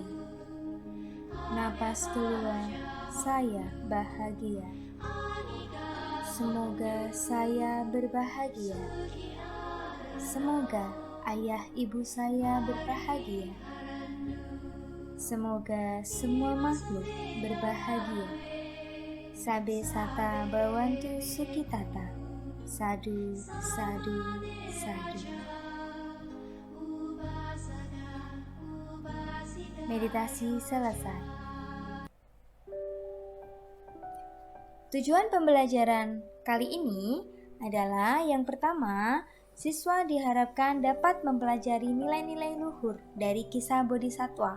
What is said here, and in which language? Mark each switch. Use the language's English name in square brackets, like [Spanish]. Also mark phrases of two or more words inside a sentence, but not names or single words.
[Indonesian] Nafas keluar, saya bahagia. Semoga saya berbahagia. Semoga ayah ibu saya berbahagia. Semoga semua makhluk berbahagia. [Pali] Sabe sata bhavantu sukhitata. Sadhu, sadhu, sadhu. [Indonesian] Meditasi selesai. Tujuan pembelajaran kali ini adalah yang pertama, siswa diharapkan dapat mempelajari nilai-nilai luhur dari kisah Bodhisattva.